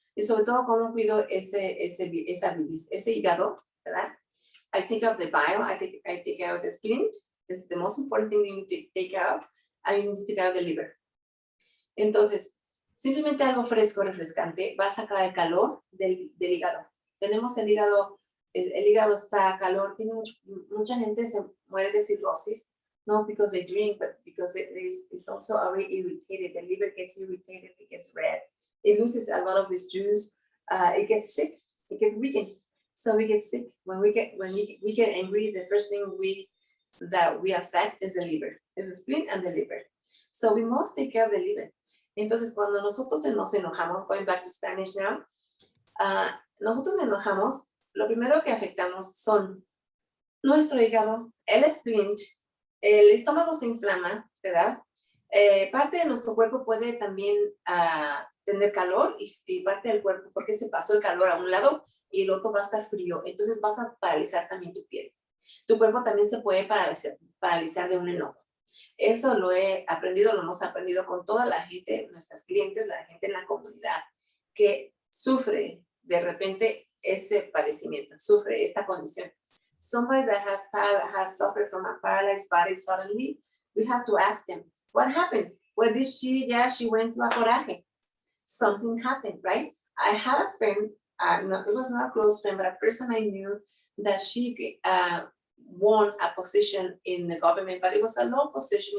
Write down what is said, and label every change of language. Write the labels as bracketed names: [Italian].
[Spanish] Y sobre todo cómo cuido ese hígado, ¿verdad? [English] I take care of the bile, I take care of the splint. This is the most important thing you need to take care of. And you need to take care of the liver. [Spanish] Entonces, simplemente algo fresco, refrescante, va a sacar el calor del hígado. Tenemos el hígado está a calor, mucha gente se muere de cirrosis. [English] Not because they drink, but because it's also already irritated. The liver gets irritated, it gets red. It loses a lot of its juice. It gets sick, it gets weakened. So we get sick. When we get angry, the first thing that we affect is the liver, is the spleen and the liver. So we must take care of the liver. [Spanish] Entonces, cuando nosotros nos enojamos, [English] going back to Spanish now, [Spanish] nosotros nos enojamos, lo primero que afectamos son nuestro hígado, el spleen. El estómago se inflama, ¿verdad? Parte de nuestro cuerpo puede también tener calor y parte del cuerpo, porque se pasó el calor a un lado y el otro va a estar frío. Entonces vas a paralizar también tu piel. Tu cuerpo también se puede paralizar de un enojo. Eso lo hemos aprendido con toda la gente, nuestras clientes, la gente en la comunidad, que sufre de repente ese padecimiento, sufre esta condición. [English] Somebody that has suffered from a paralyzed body suddenly, we have to ask them, what happened? What did she went through a coraje. Something happened, right? I had a friend, it was not a close friend, but a person I knew that she won a position in the government, but it was a low position.